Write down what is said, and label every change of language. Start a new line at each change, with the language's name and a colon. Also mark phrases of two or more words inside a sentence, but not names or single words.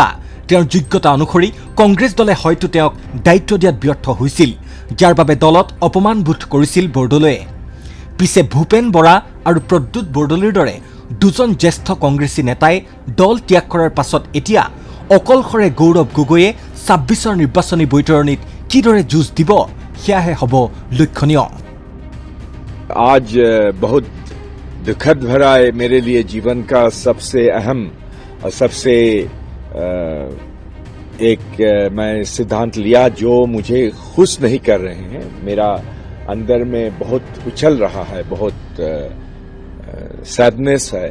Assamese: তেওঁৰ যোগ্যতা অনুসৰি কংগ্ৰেছ দলে হয়তো তেওঁক দায়িত্ব দিয়াত ব্যৰ্থ হৈছিল, যাৰ বাবে দলত অপমানবোধ কৰিছিল বৰদলৈয়ে। পিছে ভূপেন বৰা আৰু প্ৰদ্যুৎ বৰদলৈৰ দৰে দুজন জ্যেষ্ঠ কংগ্ৰেছী নেতাই দল ত্যাগ কৰাৰ পাছত এতিয়া অকলশৰে গৌৰৱ গগৈয়ে 26ৰ নিৰ্বাচনী বৈতৰণিত কিদৰে যুঁজ দিব সেয়াহে হ'ব লক্ষণীয়।
Hindi: आज बहुत दुखद भरा है मेरे लिए। जीवन का सबसे अहम और सबसे एक मैं सिद्धांत लिया जो मुझे खुश नहीं कर रहे हैं। मेरा अंदर में बहुत उछल रहा है, बहुत सैडनेस है।